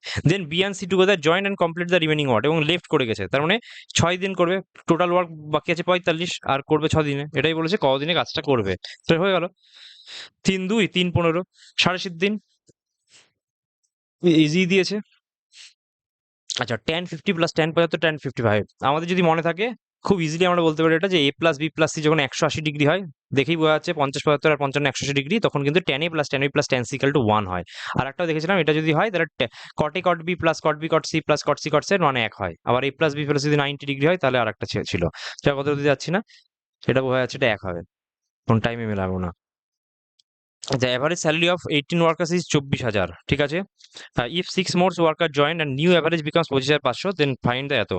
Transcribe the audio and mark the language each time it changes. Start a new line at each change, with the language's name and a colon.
English: then B and C together join and complete the remaining work,
Bangla: এবং left করে গেছে, তার মানে 6 দিন করবে, টোটাল ওয়ার্ক বাকি আছে 45, আর করবে 6 দিনে, এটাই বলেছে কদিনে কাজটা করবে, তো হয়ে গেল 3 2 3 15 7.5 দিন, ইজি দিয়েছে। আচ্ছা, tan 50 প্লাস tan 75 tan 55, আমাদের যদি মনে থাকে খুব ইজিলি আমরা বলতে পারি এটা যে a plus B plus C যখন 180 ডিগ্রি হয়, দেখেই বোঝা যাচ্ছে 50 75 আর 55 180 ডিগ্রি, তখন কিন্তু tan a plus tan b plus tan c equal to 1 হয়। আর একটাও দেখেছিলাম এটা যদি হয় তাহলে cot a cot b plus cot b cot c plus cot c cot z মানে 1 হয়। আবার a প্লাস বি প্লাস যদি 90 ডিগ্রি হয় তাহলে আর একটা ছিল, সেটা কত দিতে যাচ্ছি না, সেটা বোঝা যাচ্ছে এটা 1 হবে, কোন টাইমে মেলাবো না।
English: the average salary of 18 workers is 24,000,
Bangla: ঠিক আছে।
English: If 6 more worker join and new average becomes 25,500 then find the এত।